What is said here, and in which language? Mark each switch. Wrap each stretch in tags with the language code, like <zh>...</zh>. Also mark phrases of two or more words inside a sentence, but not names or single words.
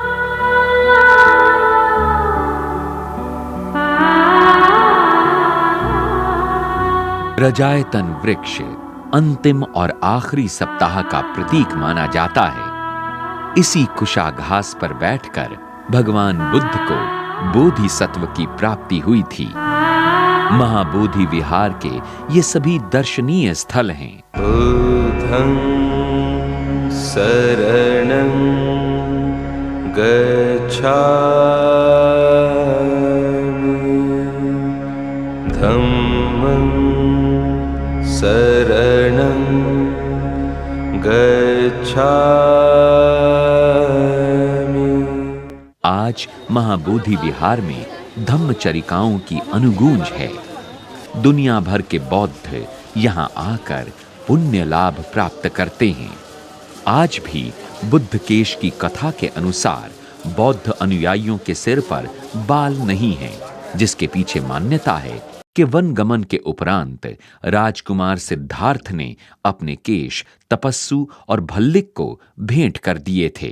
<hi>रजायतन वृक्ष अंतिम और आखिरी सप्ताह का प्रतीक माना जाता है। इसी कुशाघास पर बैठकर भगवान बुद्ध को बोधिसत्व की प्राप्ति हुई थी। महाबोधि विहार के ये सभी दर्शनीय स्थल हैं।</hi> <pi>बुद्धं शरणं गच्छामि, धम्मं शरणं गच्छामि।</pi> <hi>आज महाबोधि विहार में धम्मचरिकाओं की अनुगूंज है। दुनिया भर के बौद्ध यहाँ आकर पुण्य लाभ प्राप्त करते हैं। आज भी बुद्ध केश की कथा के अनुसार बौद्ध अनुयायियों के सिर पर बाल नहीं हैं, जिसके पीछे मान्यता है कि वन गमन के उपरांत राजकुमार सिद्धार्थ ने अपने केश तपस्सु और भल्लिक को भेंट कर दिए थे।</hi>